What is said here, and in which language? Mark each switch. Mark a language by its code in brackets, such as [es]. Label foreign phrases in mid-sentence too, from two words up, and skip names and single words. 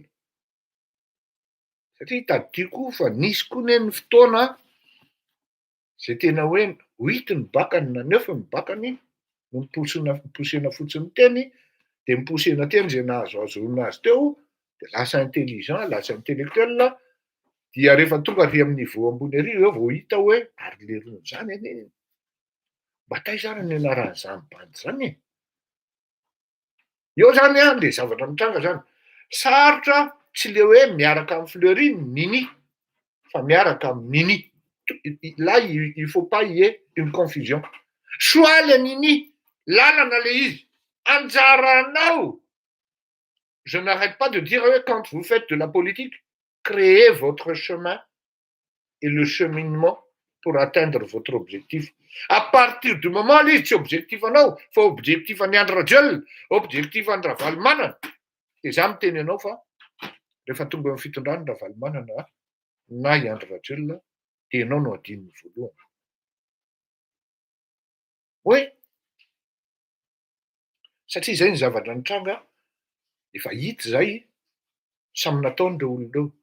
[mg] Satria tadidiko fa nisy koa ny fotoana zay tena hoe 8 ny bakany na 9 ny bakany no miposena fotsiny teny de miposena teny zay nahazoazoana azy teo de lasa intelligent, lasa intellectuel dia rehefa tonga ary amin'ny niveau ambony ary eo vao hita hoe ary le rony zany anie mba taizany ny anaran'izany bandy zany. Eo zany le zavatra mitranga zany. Sarotra tsy le hoe miaraka amin'ny Fleury nini fa miaraka amin'ny nini. [fr] Là il faut pas y ait une confusion. [mg] Soit le nini lalana le izy anjaranao. [fr] Je n'arrête pas de dire quand vous faites de la politique, créez votre chemin et le cheminement pour atteindre votre objectif. À partir du moment où c'est objectif [mg] anao, fa objectif any Andradiol, objectif any Ravalomanana, de za miteny anao fa rehefa tonga amin'ny fitondrany Ravalomanana na i Andradiol de ianao no adininy voalohany. Hoe satria zay ny zavatra nitranga efa hita zay samy nataony reo olona reo.